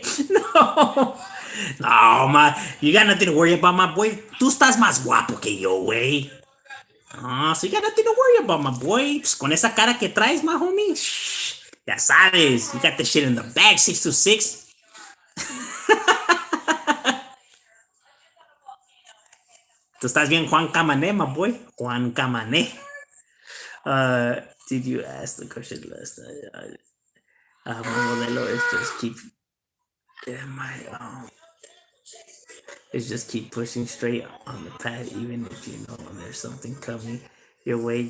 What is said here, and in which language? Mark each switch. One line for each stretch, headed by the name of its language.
English: No. No, you got nothing to worry about, my boy.
Spanish: Tú estás más guapo que yo, güey.
English: Ah, so you got nothing to worry about, my boy.
Spanish: Pues con esa cara que traes,
English: my homie.
Spanish: Shh, ya sabes.
English: You got the shit in the bag, 626.
Spanish: Tú estás bien, Juan Camané,
English: my boy.
Spanish: Juan Camané.
English: Did you ask the question last time? My modelo is just keep. Yeah, it's just keep pushing straight on the path, even if you know there's something coming your way.